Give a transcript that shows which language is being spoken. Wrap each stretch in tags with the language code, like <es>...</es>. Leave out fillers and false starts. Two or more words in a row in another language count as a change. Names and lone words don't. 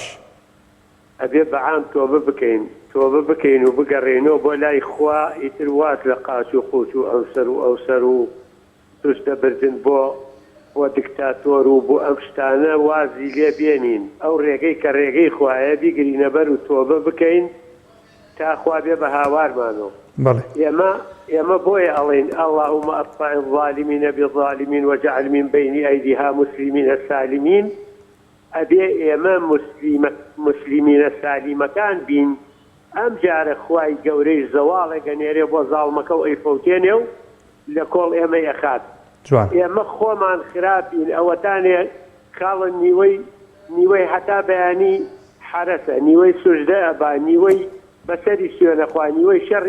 <ckb>ئەبێ بەعام تۆبە بکەین تۆبە بکەین و بگەڕێنەوە بۆ لای خوا ئیتر وات لە قاچ و قوچ و ئەوسەر و توشتە بردن بۆ دیکتاتۆر و بۆ ئەم شتانە وازی لێ بێنین ئەو ڕێگەی کە ڕێگەی خوایە بیگرینە بەر و تۆبە بکەین تا خوا بێ بە هاوارمانەوە ئێمە بۆیە ئەڵێن</ckb> <ar>اللهم أطفئ الظالمين بالظالمين واجعل من بين أيديها مسلمين سالمين</ar> <ckb>ئەبێ ئێمە مسلمینە سالیمەکان بین ئەم جارە خوای گەورەی زەواڵێ گەنێرێ بۆ زاڵمەکە و ئەیفەوتێنێ و لە کۆڵ ئێمە یەخات ئێمە خۆمان خراپین ئەوەتانێ کاڵە نیوەی هەتا بەیانی حرەسە نیوەی سوژدە ئەبا نیوەی بەسەری سوێنەخوا نیوەی شەڕی</ckb>